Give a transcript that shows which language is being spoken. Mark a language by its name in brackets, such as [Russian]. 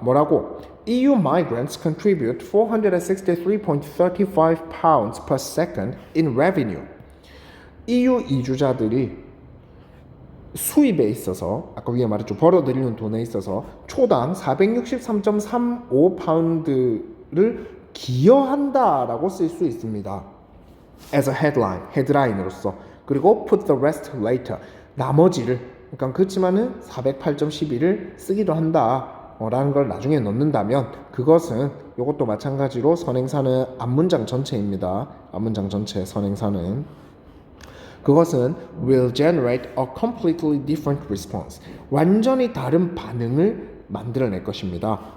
[Korean] 뭐라고? [English] EU migrants contribute 463.35 pounds per second in revenue. [Korean] EU 이주자들이 수입에 있어서, 아까 위에 말했죠, 벌어들이는 돈에 있어서 초당 463.35 파운드를 기여한다라고 쓸 수 있습니다. [English] as a headline, [Korean] 헤드라인으로서. 그리고 [English] put the rest later, [Korean] 나머지를, 그러니까 그렇지만은 408.12를 쓰기도 한다 라는 걸 나중에 넣는다면, 그것은 이것도 마찬가지로 선행사는 앞문장 전체입니다. 앞문장 전체 선행사는, 그것은 [English] will generate a completely different response, [Korean] 완전히 다른 반응을 만들어낼 것입니다.